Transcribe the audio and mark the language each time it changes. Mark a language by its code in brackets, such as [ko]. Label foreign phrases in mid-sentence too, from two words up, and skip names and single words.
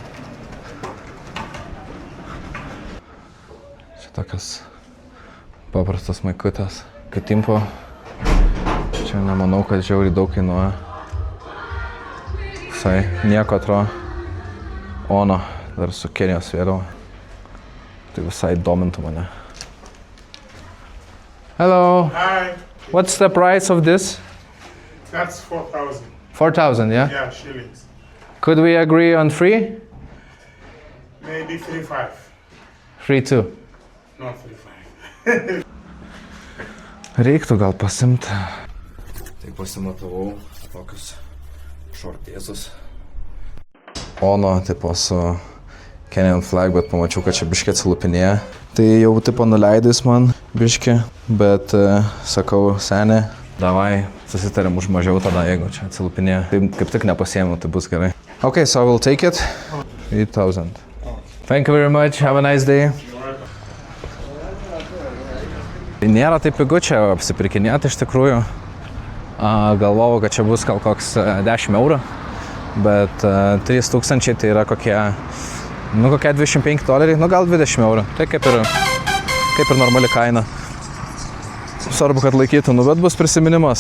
[lt] Čia tokias paprastas maikutės. Katimpo. Čia nemanau, kad žiauriai daug kainuoja. Visai nieko atrodo. Ono, dar su Kenijos vėliava. Tai visai domintų mane. [en] Hello. Hi. What's the price of this? That's 4,000. 4,000, yeah? Yeah, shillings. Could we agree on 3? Maybe 3,500. 3,2. Not 3,500. [lt] Reiktų gal pasimti. Tai pasimatavau tokius šortėzus. Ono tipo su [en] Kenyan flag, [lt] bet pamačiau, kad čia biškį atsilupinėja. Tai jau tipo nuleidais man biškį, bet sakau, senė, davai, susitarėm už mažiau tada, jeigu čia atsilupinėja. Tai kaip tik nepasiėmiau, tai bus gerai. [en] Okay, so I will take it. 8,000. Thank you very much, have a nice day. [lt] Nėra taip pigu čia apsipirkinėti iš tikrųjų. Galvojau, kad čia bus gal koks 10 eurų, bet 3,000 tai yra kokie 25 doleriai, gal 20 eurų. Tai kaip ir normali kaina. Svarbu, kad laikytų, bet bus prisiminimas.